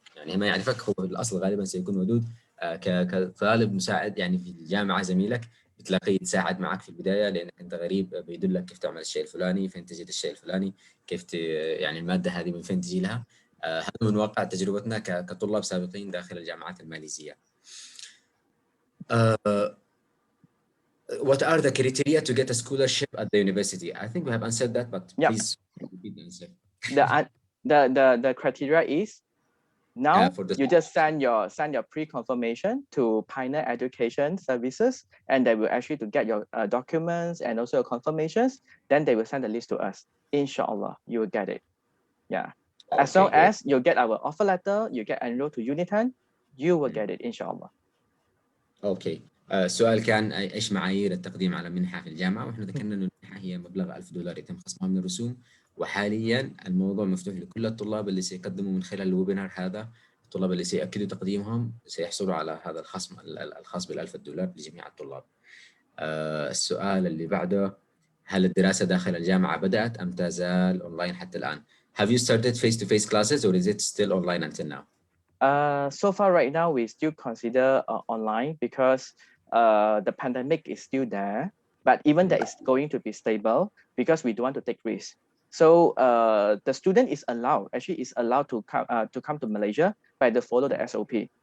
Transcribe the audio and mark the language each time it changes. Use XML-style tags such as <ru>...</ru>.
<ar>يعني ما يعرفك هو الاصل غالبا سيكون ودود. كطالب مساعد يعني في الجامعة زميلك بتلاقيه يتساعد معك في البداية لانك انت غريب، بيدلك كيف تعمل الشيء الفلاني، فين تجد الشيء الفلاني، كيف يعني المادة هذه من فين تجي لها. هذا من واقع تجربتنا كطلاب سابقين داخل الجامعات الماليزية.</ar> <en>What are the criteria to get a scholarship at the university? I think we have answered that, but please repeat the answer. The criteria is now you just send your pre-confirmation to Pioneer Education Services, and they will ask you to get your documents and also your confirmations. Then they will send the list to us. Inshallah, you will get it. Yeah. Okay, as long as you get our offer letter, you get enrolled to Unitan, you will get it. Inshallah. Okay.</en> <ar>السؤال كان ايش معايير التقديم على منحه في الجامعه، واحنا ذكرنا انه المنحه هي مبلغ $1000 يتم خصمها من الرسوم، وحاليا الموضوع مفتوح لكل الطلاب اللي سيقدموا من خلال الويبينار هذا. الطلاب اللي سيأكدوا تقديمهم سيحصلوا على هذا الخصم الخاص $1000 لجميع الطلاب. السؤال اللي بعده، هل الدراسه داخل الجامعه بدأت ام تزال اونلاين حتى الان؟</ar> <en>Have you started face-to-face classes or is it still online until now? So far right now we still consider online because the pandemic is still there, but even that is going to be stable because we don't want to take risks. So the student is allowed to come to Malaysia, but they follow the SOP.</en>